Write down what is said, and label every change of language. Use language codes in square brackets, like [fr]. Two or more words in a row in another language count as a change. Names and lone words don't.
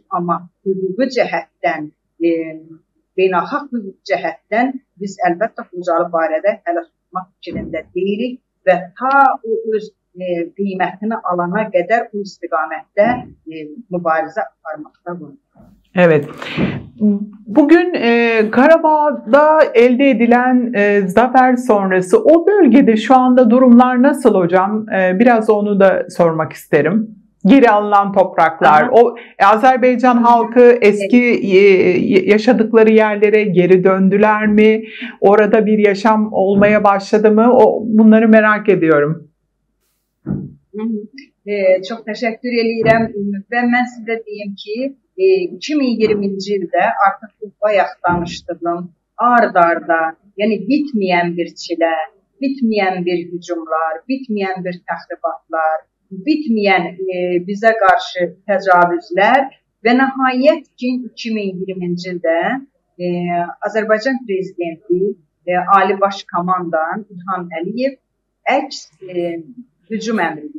[az] Amma hüquqi cəhətdən, beynəlxalq hüquq cəhətdən biz əlbəttə Xocalı barədə hələ tutmaq fikrində deyilik və ta o öz qiymətini alana qədər bu istiqamətdə mübarizə aparmaqda var. [tr] Evet. Bugün Karabağ'da elde edilen zafer sonrası o bölgede şu anda durumlar nasıl hocam? Biraz onu da sormak isterim. Geri alınan topraklar, o Azerbaycan halkı eski yaşadıkları yerlere geri döndüler mi? Orada bir yaşam olmaya başladı mı? Bunları merak ediyorum. Çok teşekkür [az] edirəm və mən sizə deyim ki, 2020-ci ildə artıq bayaq danışdığım ard-arda, yəni bitməyən bir çilə, bitməyən bir hücumlar, bitməyən bir təxribatlar, bitməyən bizə qarşı təcavüzlər və nəhayət ki 2020-ci ildə Azərbaycan prezidenti Ali Baş Komandan İlham Əliyev əks hücum əmri verir.